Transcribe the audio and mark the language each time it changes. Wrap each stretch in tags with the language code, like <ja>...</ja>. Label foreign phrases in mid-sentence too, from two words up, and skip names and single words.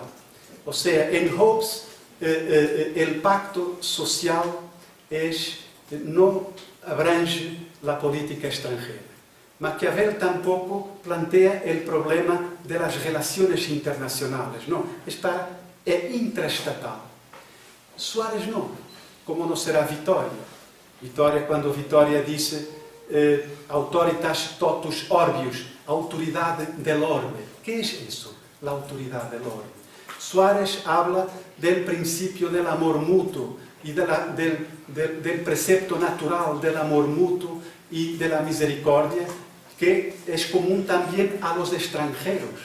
<es>O sea, en Hobbes el pacto social no abrange la política extranjera. Maquiavel tampoco plantea el problema de las relaciones internacionales, no, es intraestatal. Suárez no, como no será Vittoria, cuando Vittoria dice</es> <la>autoritas totus orbius,</la> <es>autoridad del orbe. ¿Qué es eso, la autoridad del orbe? Suárez habla del principio del amor mutuo y del precepto natural del amor mutuo y de la misericordia, que es común también a los extranjeros.</es>